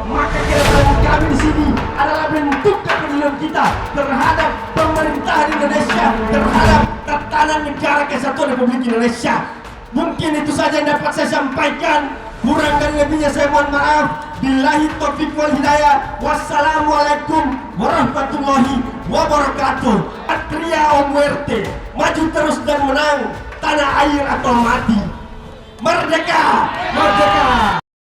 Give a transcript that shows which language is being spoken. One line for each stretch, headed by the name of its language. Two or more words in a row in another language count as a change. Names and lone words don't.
Indonesian: Maka kedatangan kami di sini adalah bentuk kepedulian kita terhadap pemerintahan Indonesia terhadap tatanan negara kesatuan Republik Indonesia. Mungkin itu saja yang dapat saya sampaikan. Kurang dan lebihnya saya mohon maaf.
Arabic: بالله التوفيق والهداية. والسلام عليكم ورحمة الله وبركاته.
Spanish: Patria o muerte,
Indonesian: maju terus dan menang, tanah air atau mati. Merdeka! Merdeka!